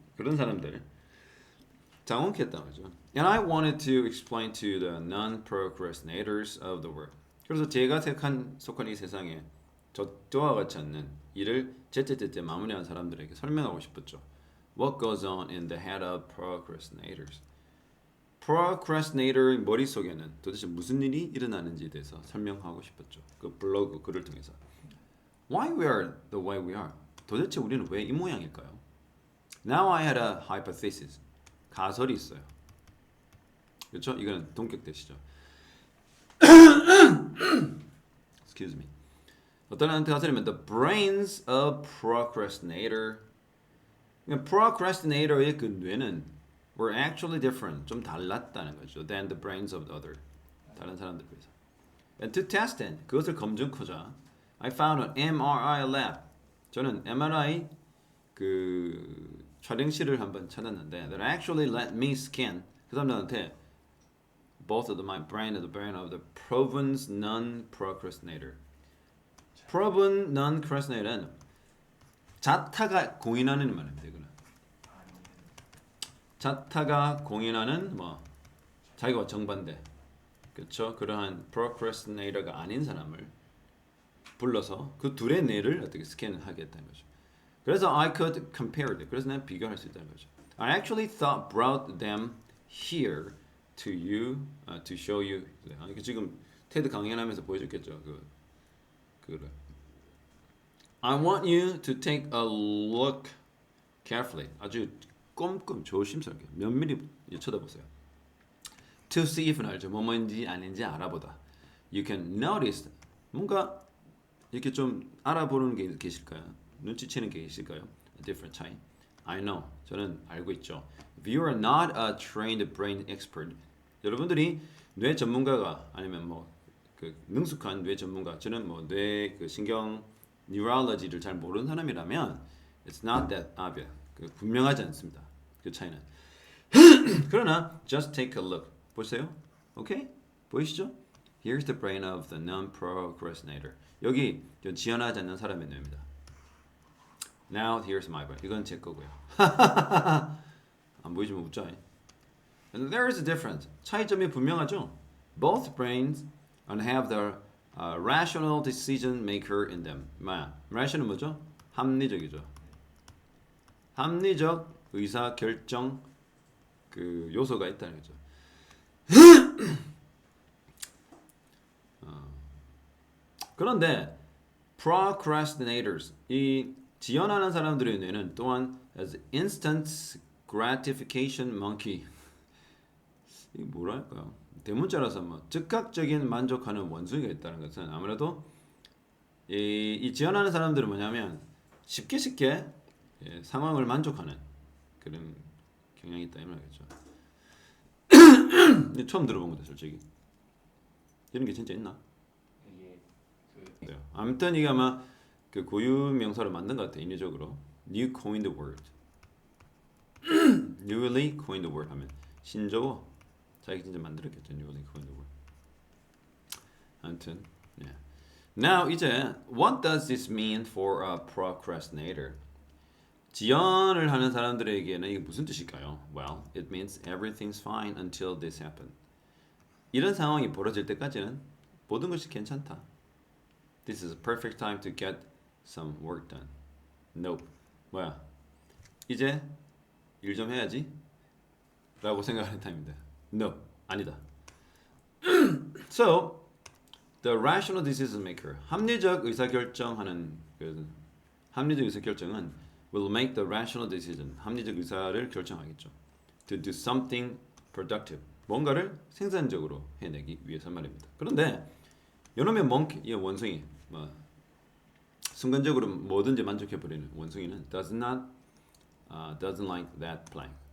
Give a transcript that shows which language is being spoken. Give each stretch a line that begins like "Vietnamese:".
Korean: 그런 사람들 당혹했단 말이죠.
English: And I wanted to explain to the non-procrastinators of the world.
Korean: 그래서 제가 속한 이 세상에 저와 같지 않는 일을 제때제때 마무리하는 사람들에게 설명하고 싶었죠.
English: What goes on in the head of procrastinators?
Korean: procrastinator 머릿속에는 도대체 무슨 일이 일어나는지에 대해서 설명하고 싶었죠. 그 블로그 글을 통해서.
English: Why we are the way we are?
Korean: 도대체 우리는 왜 이 모양일까요?
English: Now I had a hypothesis.
Korean: 가설이 있어요. 그렇죠? 이거는 동격되시죠.
English: Excuse me.
Korean: 어떤 가설이면
English: the brains of procrastinator.
Korean: 그러니까 procrastinator의 그 뇌는
English: were actually different.
Korean: 좀 달랐다는 거죠.
English: than the brains of the other.
Korean: 다른 사람들 비해서.
English: And to test it,
Korean: 그것을 검증하자,
English: I found an MRI lab.
Korean: 저는 MRI 그 촬영실을 한번 찾았는데
English: that actually let me scan
Korean: 그 사람들한테
English: both of my brain and the brain of the proven non-procrastinator.
Korean: proven non-procrastinator는 자타가 공인하는 말입니다. 이거는 자타가 공인하는 자기와 정반대, 그렇죠? 그러한 procrastinator가 아닌 사람을 불러서 그 둘의 뇌를 어떻게 스캔하겠다는 거죠. 그래서
English: I could compare it.
Korean: 그래서 난 비교할 수 있다는 거죠.
English: I actually thought brought them here to you, to show you.
Korean: 지금 테드 강연하면서 보여줬겠죠. 그거를.
English: I want you to take a look carefully.
Korean: 아주 꼼꼼 조심스럽게 면밀히 쳐다보세요.
English: To see if
Korean: 는 알죠. 뭐인지 아닌지 알아보다.
English: You can notice.
Korean: 뭔가 이렇게 좀 알아보는 게 계실까요? 눈치채는 게 계실까요?
English: A different
Korean: 차이.
English: I know.
Korean: 저는 알고 있죠.
English: If you are not a trained brain expert,
Korean: 여러분들이 뇌 전문가가 아니면 그 능숙한 뇌 전문가, 저는 뇌 그 신경 neurology를 잘 모르는 사람이라면
English: it's not that obvious.
Korean: 분명하지 않습니다. 그 차이는. 그러나
English: just take a look.
Korean: 보세요. 오케이? 보이시죠?
English: Here's the brain of the non-procrastinator.
Korean: 여기 지연하지 않는 사람의 뇌입니다.
English: Now here's my brain.
Korean: 이건 제 거고요. 안 보이지만 웃자.
English: And there is a difference.
Korean: 차이점이 분명하죠.
English: Both brains have the rational decision maker in them.
Korean: rational 뭐죠? 합리적이죠. 합리적 의사 결정 그 요소가 있다는 거죠. 그런데 procrastinators 이 지연하는 사람들의 뇌는 또한
English: as instant gratification monkey
Korean: 이 뭐랄까요? 대문자라서 즉각적인 만족하는 원숭이가 있다는 것은 아무래도 이 지연하는 사람들은 뭐냐면 쉽게 상황을 만족하는 그런 경향이 있다 이 말이겠죠. 근데 처음 들어본 거다 솔직히. 이런 게 진짜 있나? 이게 그 네. 아무튼 이게 아마 그 고유 명사로 만든 것 같아 인위적으로.
English: You coined the word. Newly coined the word
Korean: 하면 신조어. 자기 진짜 만들었겠죠.
English: Newly coined the word.
Korean: 아무튼 예.
English: Now
Korean: 이제
English: what does this mean for a procrastinator?
Korean: 지연을 하는 사람들에게는 이게 무슨 뜻일까요?
English: Well, it means everything's fine until this happened.
Korean: 이런 상황이 벌어질 때까지는 모든 것이 괜찮다.
English: This is a perfect time to get some work done.
Korean: Nope. 뭐야? 이제 일 좀 해야지. 라고 생각하는 타임입니다. No. 아니다.
English: So, the rational decision maker.
Korean: 합리적 의사결정하는 그 합리적 의사결정은
English: will make the rational decision.
Korean: 합리적 의사를 결정하겠죠.
English: To do something productive.
Korean: 뭔가를 생산적으로 해내기 위해서 말입니다. 그런데 요놈의 monkey, 이 원숭이, 뭐 순간적으로 뭐든지 만족해버리는 원숭이는
English: doesn't like that plan.